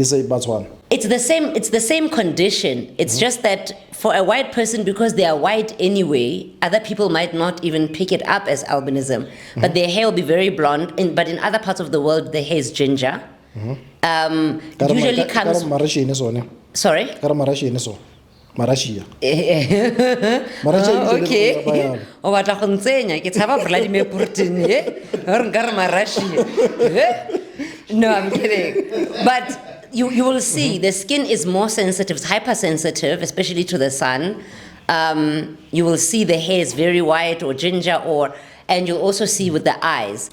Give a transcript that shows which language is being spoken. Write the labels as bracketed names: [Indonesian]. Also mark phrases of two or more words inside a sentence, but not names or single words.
[English] it's the same condition. It's just that for a white person, because they are white anyway, other people might not even pick it up as albinism. But their hair will be very blonde, but in other parts of the world their hair is ginger. Usually comes sorry? Marashia. [Tswana] Okay. O batla go ntsenya ke tshaba Vladimir Putin or nkare Marashia. [English] No, I'm kidding. But you will see the skin is more sensitive, it's hypersensitive, especially to the sun. You will see the hair is very white or ginger and you'll also see with the eyes.